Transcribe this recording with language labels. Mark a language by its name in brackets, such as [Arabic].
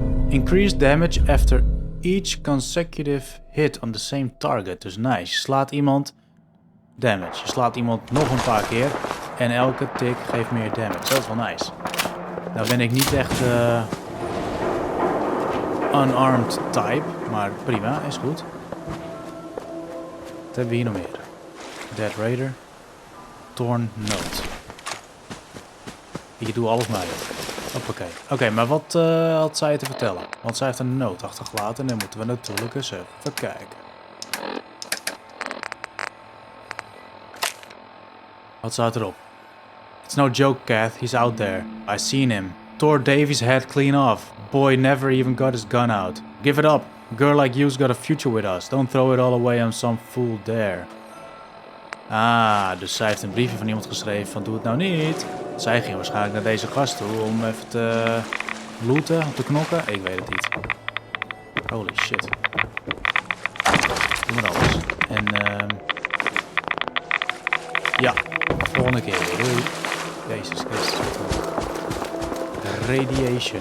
[English] Increased damage after each consecutive hit on the same target. [Dutch] Dus nice. Je slaat iemand damage. Je slaat iemand nog een paar keer. En elke tik geeft meer damage. Dat is wel nice. Nou ben ik niet echt unarmed type. Maar prima, is goed. Wat hebben we hier nog meer? Dead Raider. Torn Note. Ik doe alles maar. Hoppakee. Oké, maar wat had zij te vertellen? Want zij heeft een noot achtergelaten en dan moeten we natuurlijk eens even kijken. Wat staat erop? [English] It's no joke, Kath. He's out there. I seen him. Tore Davy's head clean off. Boy never even got his gun out. Give it up. A girl like you's got a future with us. Don't throw it all away on some fool there. [Dutch] Ah, dus zij heeft een briefje van iemand geschreven van doe het nou niet. Zij ging waarschijnlijk naar deze gast toe om even te looten, om te knokken. Ik weet het niet. [English] Holy shit. [Dutch] Doe maar alles. En ja, volgende keer weer. Doei. Jezus Christus. Radiation.